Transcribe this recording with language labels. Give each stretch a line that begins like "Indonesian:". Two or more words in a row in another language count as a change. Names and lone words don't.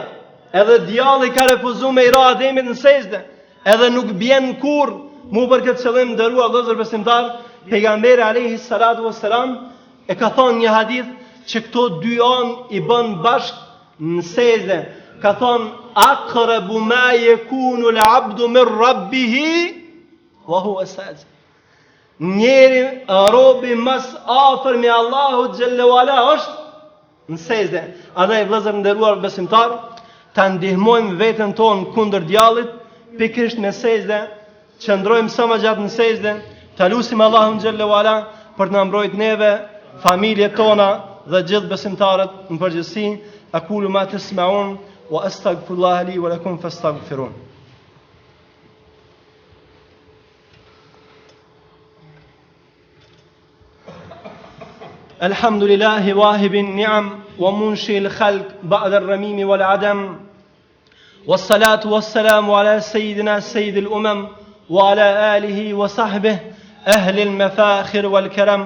Albanian: Edhe djalli ka refuzuar me i ra Ademit në sejdë, edhe nuk bjen kurrë. Mu për këtë qëllim nderuar vëllezër besimtar, pejgamberi
Arabic: عليه الصلاة والسلام
Albanian: e ka thonë një hadith që këto dy anë i bën bashk në sejdë. Ka thonë:
Arabic: "أقرب ما يكون العبد من ربه وهو ساجد."
Albanian: Njeri robi mas afër me Allahu
Arabic: جل وعلا
Albanian: është në sejdë. Andaj vëllezër nderuar besimtar, ta ndihmojmë veten tonë kundër djallit, pikërisht me sejdë, qëndrojmë sa më gjatë në sejdë, ta lutim Allahun
Arabic: جل وعلا
Albanian: për të na mbrojtë neve, familjet tona dhe gjithë besimtarët në përgjithësi.
Arabic: أقول ما تسمعون وأستغفر الله لي ولكم فاستغفروه. الحمد لله واهب النعم ومنشئ الخلق بعد الرميم والعدم، والصلاة والسلام على سيدنا سيد الأمم وعلى آله وصحبه أهل المفاخر والكرم.